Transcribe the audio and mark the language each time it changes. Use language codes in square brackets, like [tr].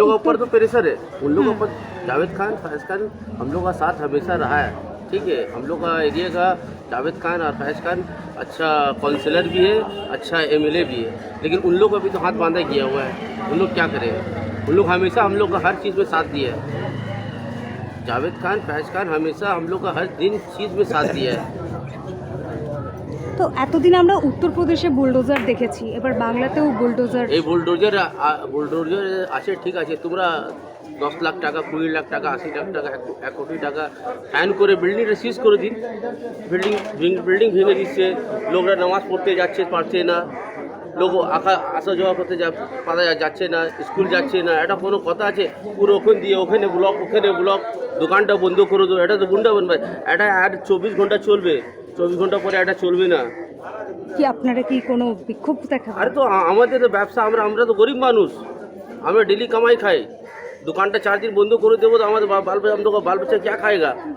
[hi] लोगों के ऊपर तो प्रेशर है, उन लोगों के ऊपर। जावेद खान, फैज खान हम लोग का साथ हमेशा रहा है, ठीक है, हम लोग का एरिया का जावेद खान और फैज खान अच्छा काउंसलर भी है, अच्छा एमएलए भी है, लेकिन उन लोग को अभी तो हाथ बांधा किया हुआ है। उन लोग क्या करेंगे? उन लोग हमेशा हम लोग का हर चीज़ में साथ दिया है। जावेद खान, फैज खान हमेशा हम लोग का हर चीज़ में साथ दिया है। [bn] তো এতদিন আমরা উত্তরপ্রদেশে বুলডোজার দেখেছি, এবার বাংলাতেও বুলডোজার। এই বুলডোজার আছে, ঠিক আছে, তোমরা 10 লাখ টাকা, 20 লাখ টাকা, 80 লাখ টাকা, 1 কোটি টাকা ফাইন করে বিল্ডিংটা সিজ করে দিন। বিল্ডিং ভেঙে দিচ্ছে, লোকরা নামাজ পড়তে পারছে না, লোক আসা যাওয়া করতে যাচ্ছে না, স্কুল যাচ্ছে না, এটা কোনো কথা আছে? পুরো ওখানে ব্লক, দোকানটা বন্ধ করে দেবো, এটা তো গুন্ডা বানবে। এটা আর 24 ঘন্টা চলবে, 24 ঘন্টা পরে এটা চলবে না। কি আপনারা কি কোনো বিক্ষোভ দেখাবেন? আরে তো আমাদের তো ব্যবসা, আমরা তো গরিব মানুষ, আমরা ডেলি কামাই খাই। [hi] दुकानটা 4 दिन बंद कर देवो तो हमारे बाल बच्चा क्या खाएगा?